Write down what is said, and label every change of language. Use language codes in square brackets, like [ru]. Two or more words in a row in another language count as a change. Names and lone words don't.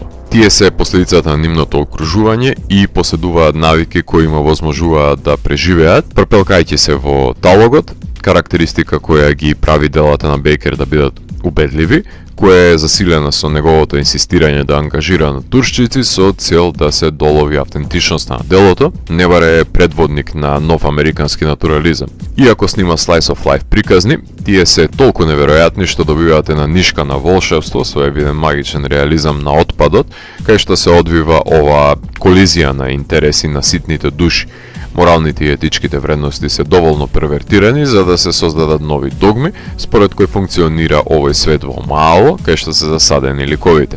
[mk] Тие се последицата на нивното окружување и поседуваат навики кои им овозможуваат да преживеат, пропелкајќи се во талогот, карактеристика која ги прави делата на Бейкер да бидат убедливи, која е засилена со неговото инсистирање да ангажира натуршчици со цел да се долови автентичност на делото, не баре е предводник на нов американски натурализам. Иако снима [en] slice of life [mk] приказни, тие се толку неверојатни што добивате на нишка на волшебство со евиден магичен реализам на отпадот, кај што се одвива ова колизија на интереси на ситните души. Моралните и етичките вредности се доволно первертирани за да се создадат нови догми, според кои функционира овој свет во мало, кај што се засадени ликовите.